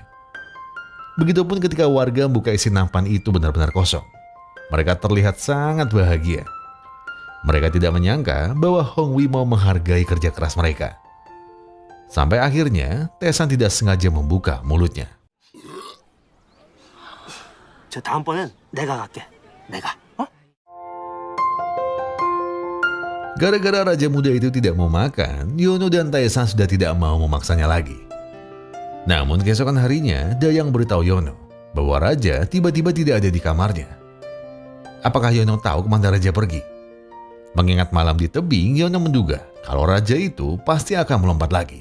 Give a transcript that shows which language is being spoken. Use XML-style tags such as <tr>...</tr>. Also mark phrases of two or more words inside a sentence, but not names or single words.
<id>Begitupun ketika warga membuka isi nampan itu benar-benar kosong. Mereka terlihat sangat bahagia. Mereka tidak menyangka bahwa Hongwei mau menghargai kerja keras mereka. Sampai akhirnya, Tae-san tidak sengaja membuka mulutnya.</id> <ko>저 다음번엔 내가 갈게. 내가.</ko> <id>Gara-gara raja muda itu tidak mau makan, Yono dan Tae-san sudah tidak mau memaksanya lagi. Namun keesokan harinya, Dayang beritahu Yono bahwa raja tiba-tiba tidak ada di kamarnya. Apakah Yono tahu kemana raja pergi? Mengingat malam di tebing, Yono menduga kalau raja itu pasti akan melompat lagi.</id>